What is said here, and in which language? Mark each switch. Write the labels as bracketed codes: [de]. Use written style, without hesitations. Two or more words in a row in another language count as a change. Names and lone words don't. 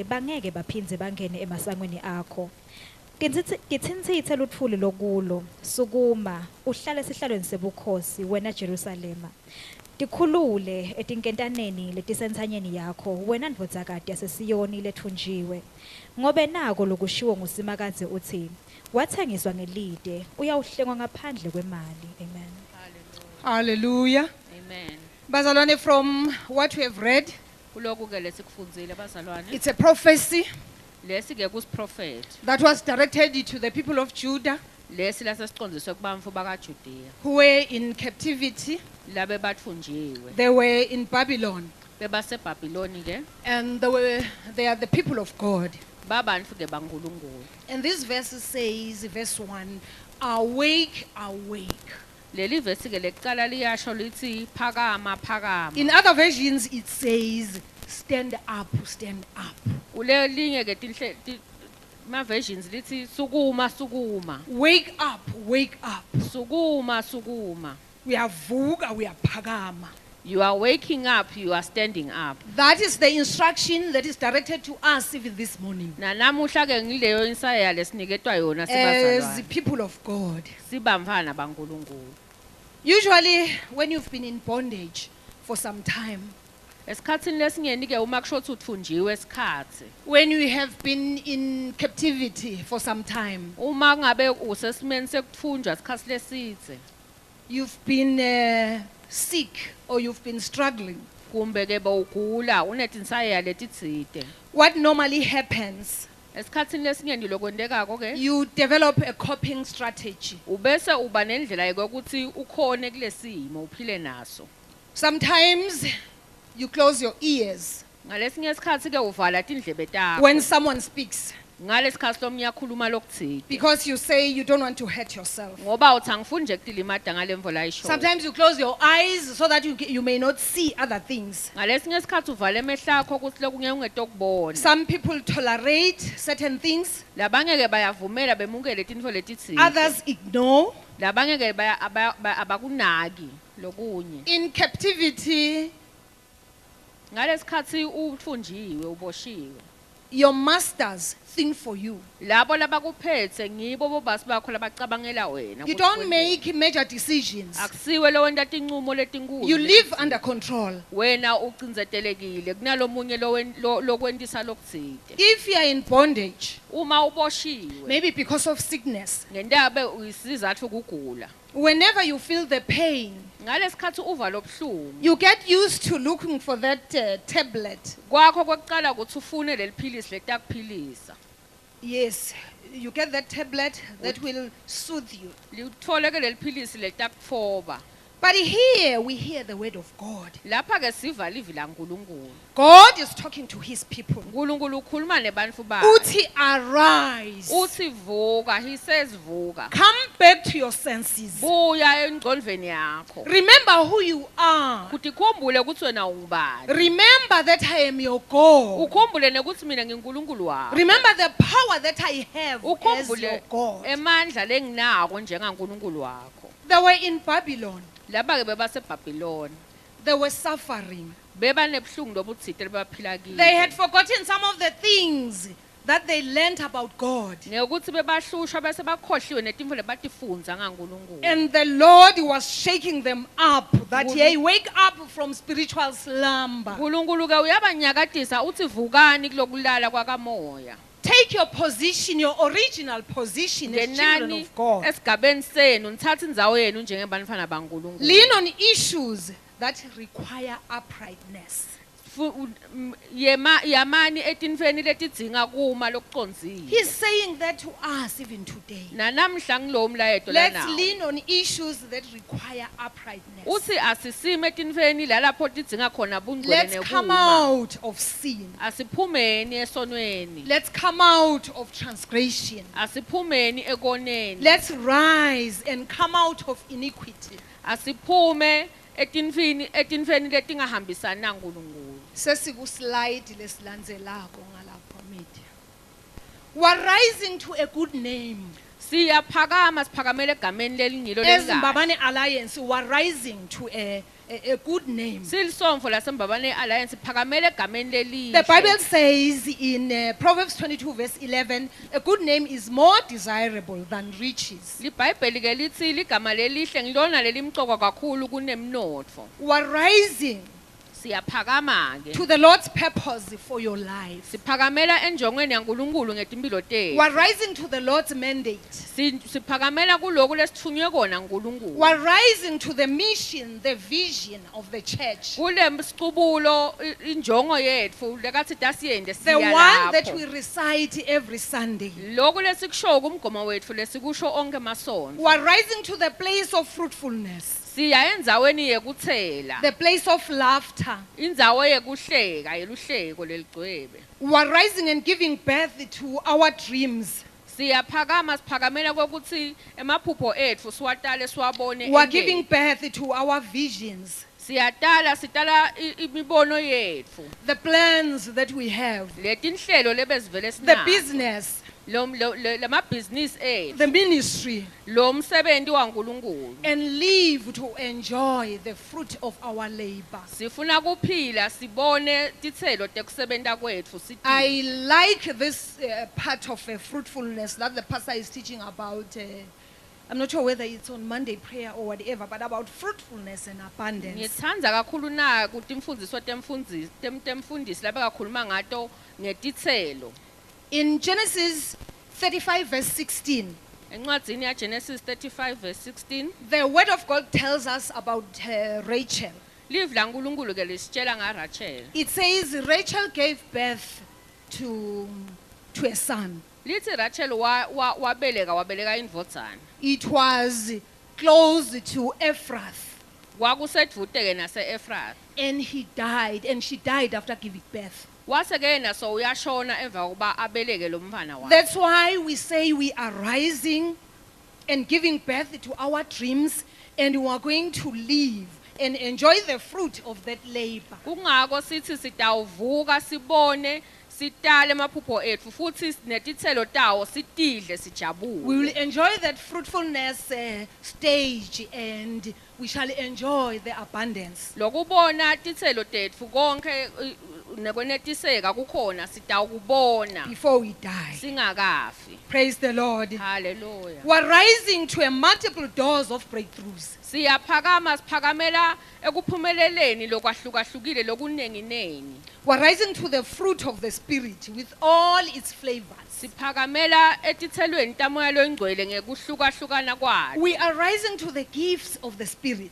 [ss] bangeke baphindze bangene emasangweni akho kitsintsithe luthuli lokulo sukuma uhlale esihlalweni sebukhosi wena Jerusalema tikhulule etinkentaneni letisensanyeni yakho wena ndvodzakati yaseSiyoni lethunjiwe ngobe nako lokushiwo ngusimakazi uthi wathengiswa ngelide uyawuhlengwa ngaphandle kwemali amen Hallelujah. Amen. Bazalwane, [en] from what we have read, [ss] Kuloku ke lesikufundile bazalwane. [en] it's a prophecy [ss] Lesi ke kusiprophet. [en] that was directed to the people of Judah [ss] Lesi lasesiqondiswe kubantfu bakaJudiya. [en] who were in captivity. [ss] Labe bathunjiwe. [en] They were in Babylon, [ss] BebaseBhabhiloni ke. [en] and they are the people of God. [ss] Babantfu ke baNkulunkulu. [en] And this verse says, verse 1, awake, awake. [ss] Leli verse ke lekucala liyasho lithi phakama phakama. [en] In other versions, it says, stand up, stand up. [ss] Kulelinye ke ma versions lithi sukuma sukuma [en] Wake up, wake up. [ss] sukuma sukuma. Uyavuka, uyaphakama. [en] You are waking up, you are standing up. That is the instruction that is directed to us even this morning. [ss] Na namuhla ke ngileyo insaya lesiniketwa yona [en] As [ss] sibazalwane. [en] people of God. [ss] Sibamvana baNkulunkulu. [en] Usually, when you've been in bondage for some time, [ss] Esikhatsini lesingeni ke uma kushothi uthunjiwe isikhathi. [en] when you have been in captivity for some time, [ss] Uma ngabe usesimeni sekuthunjwa isikhathi lesitse. [en] you've been sick or you've been struggling. [ss] Kumbe ke bawugula unetinsaya letitsite. [en] What normally happens, [ss] Esikhatsini lesingeni lokwendekako ke [en] you develop a coping strategy. [ss] ubese uba nendlela yokuthi ukhone kulesimo uphile naso. [en] Sometimes you close your ears [ss] Ngalesinye isikhathi ke uvala tindlebe takho. [en] when someone speaks [ss] Ngalesikhathi lomunye akhuluma lokuthike. [en] because you say you don't want to hurt yourself. [ss] Ngoba uthi angifuni nje kulilimada ngalemvo la isho. [en] Sometimes you close your eyes so that you may not see other things. [ss] Ngalesinye isikhathi uvala emehlo akho ukuthi lokunye ungetokubona. [en] Some people tolerate certain things, [ss] Labanye ke bayavumela bemukele tintfo letitsite. [en] others ignore. [ss] Labanye ke abakunaki lokunye. [en] In captivity, [ss] Ngalesikhathi uthunjiwe uboshiwe. [en] your masters think for you. [ss] Labo labakuphethe ngibo bobasi bakho labacabangela wena. [en] You [ss] ukuthi [en] don't [ss] wenzeni. [en] make major decisions. [ss] Akusiwe lo wenta tinqumo letinkulu. [en] You live [ss] letitsite. [en] under control. [ss] Wena ucinzetelekile kunalomunye lokwentisa lokutsite. [en] If you are in bondage, [ss] Uma uboshiwe [en] maybe because of sickness, [ss] ngendabe uyisizathu kugula. [en] whenever you feel the pain, [ss] Ngalesikhathi uva lobhlungu [en] you get used to looking for that tablet. [ss] kwakho kwekuqala ukuthi ufune leliphilisi letakuphilisa. [en] Yes, you get that tablet that will soothe you. [ss] Lithole ke leliphilisi letakutfoba. [en] But here we hear the word of God. [ss] Lapha ke siva livi laNkulunkulu. [en] God is talking to his people. [ss] uNkulunkulu ukhuluma nebantfu bakhe. Uthi arise. Uthi vuka, [en] he says vuka. Come back to your senses. [ss] Buya engqondweni yakho. [en] Remember who you are. [ss] Kuthi khumbule ukuthi wena ungubani. [en] Remember that I am your God. [ss] Ukhumbule nekuthi mina ngiNkulunkulu wakho. [en] Remember the power that I have as your [ss] Ukhumbule [en] God. [ss] emandla lenginako njengaNkulunkulu wakho. [en] They were in Babylon. [ss] Laba ke bebaseBhabhiloni. [en] They were suffering. [ss] Beba nebhlungu lobutsite lebaphila kilo. [en] They had forgotten some of the things that they learned about God. [ss] Ngekuthi bebahlushwa bese bakhohliwe netintfo lebatifunza ngaNkulunkulu. [en] And the Lord was shaking them up that Ulu- they wake up from spiritual slumber. [ss] uNkulunkulu ke uyabanyakatisa uthi vukani kulokulala kwakamoya. [en] Take your position, your original position as children [ss] Ngenani [en] of God. [ss] esigabeni senu nithatha indzawo yenu njengebantfwana baNkulunkulu. [en] Lean on issues that require uprightness. [ss] Yamani etintfweni letidzinga kuma lokucondzile. [en] He's saying that to us even today. [ss] Nanamhla ngilowo mlayeto [en] Let's [ss] lanawo. [en] lean on issues that require uprightness. [ss] Uthi asisime etintfweni lalapho tidzinga khona bungcwele [en] Let's come [ss] nekuma. [en] out of sin. [ss] Asiphumeni esonweni. [en] Let's come out of transgression. [ss] Asiphumeni ekoneni. [en] Let's rise and come out of iniquity. [ss] Asiphume etintfweni letingahambisani naNkulunkulu. Sesikuslide lesilandzelako ngalapha media. [en] We're rising to a good name. [ss] Siyaphakama siphakamele egameni lelingilo [en] As [ss] lelikahle. [en] Mbabane Alliance, we're rising to a good name. [ss] Silisomfo laseMbabane Alliance siphakamele egameni lelihle. [en] The Bible says in Proverbs 22 verse 11, a good name is more desirable than riches. [ss] LiBhayibheli ke lithi ligama lelihle ngilona lelimcoka kakhulu kunemnotfo. [en] We're rising [ss] Siyaphakama ke. [en] to the Lord's purpose for your life. [ss] Siphakamela enjongweni yaNkulunkulu ngetimpilo tethu. [en] We're rising to the Lord's mandate. [ss] Siphakamela kuloko lesithunywe kona uNkulunkulu. [en] We're rising to the mission, the vision of the church. [ss] Kule siqubulo injongo yethu lekathi dasiyende [en] The [ss] siya [en] one that we [ss] lapho. [en] recite every Sunday. [ss] Lokho lesikusho kumgomo wethu lesikusho onke masonto. [en] We're rising to the place of fruitfulness, [ss] Siya endzaweni yekuthela. [en] the place of laughter. [ss] Indzawo yekuhleka yeluhleko leligcwele. [en] We're rising and giving birth to our dreams. [ss] Siyaphakama siphakamela kokuthi emaphupho ethu siwatale siwabone. [en] We're giving birth to our visions, [ss] Sitala imibono yetfu. [en] the plans that we have, [ss] Letinhlelo lebezivele [en] the [ss] sinazo. [en] business. [ss] lama business [en] the ministry, [ss] lo msebenzi waNkulunkulu [en] and live to enjoy the fruit of our labor. [ss] sifuna kuphila sibone titselo tekusebenta kwetfu [en] I like this part of fruitfulness that the pastor is teaching about. I'm not sure whether it's on Monday prayer or whatever, but about fruitfulness and abundance. [ss] ngitsandza kakhulu na kutimfundiso temfundisi lapha kakhuluma ngato ngetitselo [en] In Genesis 35 verse 16, [ss] encwadzini ya Genesis 35 verse 16 [en] the word of God tells us about Rachel. [ss] live laNkulunkulu ke lisitshela ngaRachel [en] It says Rachel gave birth to a son. [ss] lithi Rachel wabeleka indvodzana [en] It was close to Ephrath, [ss] kwakusedvute ke nase-Efrath [en] and he died, and she died after giving birth. [ss] wase ke yena so uyashona emva kokuba abeleke lo mfana wakhe [en] That's why we say we are rising and giving birth to our dreams, and we are going to live and enjoy the fruit of that labor. [ss] kungako sithi sitawuvuka sibone sitale emaphupho etfu futhi netitselo tawo sitidle [en] We [ss] sijabule [en] will enjoy that fruitfulness stage, and we shall enjoy the abundance. [ss] lokubona titselo tetfu konke nekwenetiseka kukhona sitawukubona [en] Before we die. [ss] singakafi [en] Praise the Lord. [ss] haleluya [en] We're rising to a multiple doors of breakthroughs. [ss] siyaphakama siphakamela ekuphumeleleni lokwahlukahlukile lokunenginengi [en] We're rising to the fruit of the Spirit with all its flavors. [ss] siphakamela etithelweni tamoya loyingcwele ngekuhlukahlukana kwalo [en] We are rising to the gifts of the Spirit.